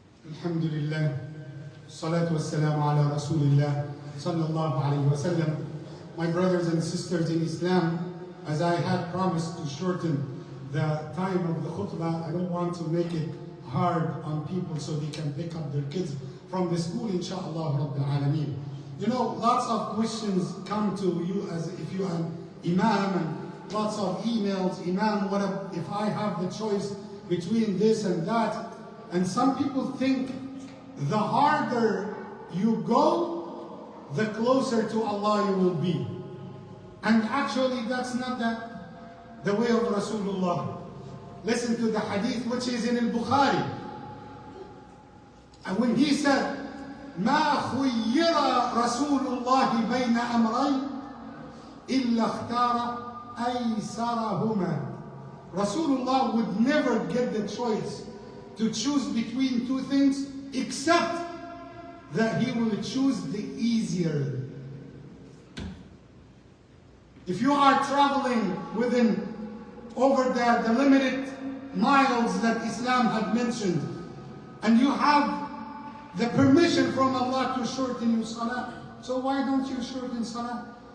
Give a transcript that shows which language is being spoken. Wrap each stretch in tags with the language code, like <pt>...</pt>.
<ar>الحمد لله الصلاة والسلام على رسول الله صلى الله عليه وسلم.</ar> <en>My brothers and sisters in Islam, as I had promised to shorten the time of the khutbah, I don't want to make it hard on people so they can pick up their kids from the school,</en> <ar>inshallah Rabbil Alameen.</ar> <en>You know, lots of questions come to you as if you are an Imam, and lots of emails, Imam, what if I have the choice between this and that? And some people think the harder you go, the closer to Allah you will be. And actually that's not the way of Rasulullah. Listen to the hadith which is in al-Bukhari. And when he said,</en> <ar>ما خير رسول الله بين أمرين إلا اختار أيسرهما.</ar> <en>Rasulullah would never get the choice to choose between two things except that he will choose the easier. If you are traveling within over the limited miles that Islam had mentioned, and you have the permission from Allah to shorten your salah, so why don't you shorten salah?</en>